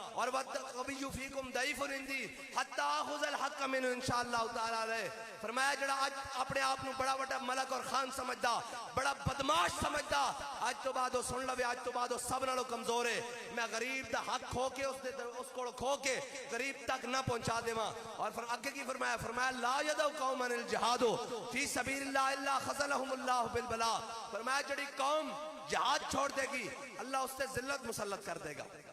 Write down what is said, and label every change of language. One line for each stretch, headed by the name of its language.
Punjabi: اور
Arabic: وَالْقَوِيُّ فِيكُمْ ضَعِيفٌ عِندِي حَتَّى آخُذَ الْحَقَّ مِنْهُ إِنْ شَاءَ اللَّهُ تَعَالَى عَلَيْهِ.
Punjabi: فرمایا جڑا آج اپنے آپ نو بڑا بڑا ملک اور خان سمجھدا، بڑا بدماش سمجھدا، آج تو بعد وہ سن لوے آج تو بعد وہ سب نالوں کمزور ہے. میں غریب دا حق کھو کے اس کو کھو کے غریب تک نہ پہنچا دیواں. اور پھر آگے کی فرمایا
Arabic: لا يدعو قوما الجهاد في سبيل الله الا خذلهم الله بالبلاء.
Punjabi: فرمایا جڑی قوم جہاد چھوڑ دے گی اللہ اس سے ذلت مسلط کر دے گا.